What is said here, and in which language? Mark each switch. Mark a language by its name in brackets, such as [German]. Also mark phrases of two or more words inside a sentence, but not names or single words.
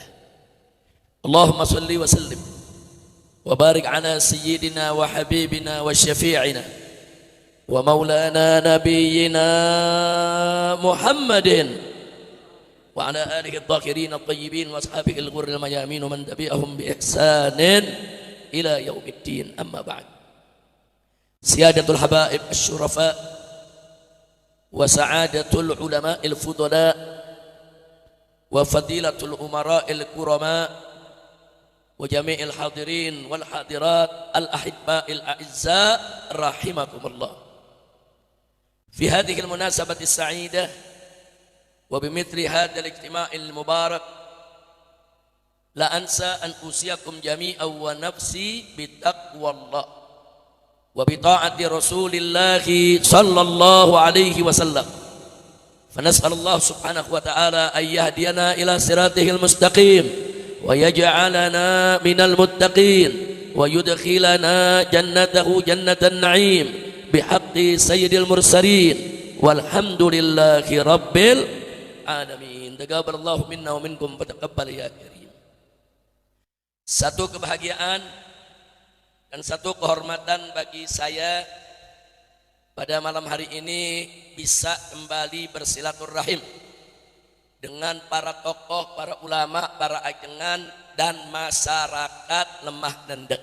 [Arabic] اللهم صل وسلم وبارك على سيدنا وحبيبنا وشفيعنا ومولانا نبينا محمد وعلى آله الذاكرين الطيبين وأصحابه الغر الميامين ومن تبعهم بإحسان إلى يوم الدين. أما بعد. سيادة الحبائب الشرفاء وسعادة العلماء الفضلاء وفضيلة الأمراء الكرماء وجميع الحاضرين والحاضرات الأحباء الأعزاء رحمكم الله. في هذه المناسبة السعيدة وبمثل هذا الاجتماع المبارك لا أنسى أن أوصيكم جميعا ونفسي بتقوى الله وبطاعة رسول الله صلى الله عليه وسلم. فنسأل الله سبحانه وتعالى أن يهدينا إلى صراطه المستقيم ويجعلنا من المتقين ويدخلنا جنته جنة النعيم بحق سيد المرسلين والحمد لله رب العالمين. تقبل الله منا ومنكم وتقبل يا كريم. [Indonesian] Satu kebahagiaan dan satu kehormatan bagi saya pada malam hari ini bisa kembali bersilaturahim dengan para tokoh, para ulama, para ajengan dan masyarakat Lemah Nendek.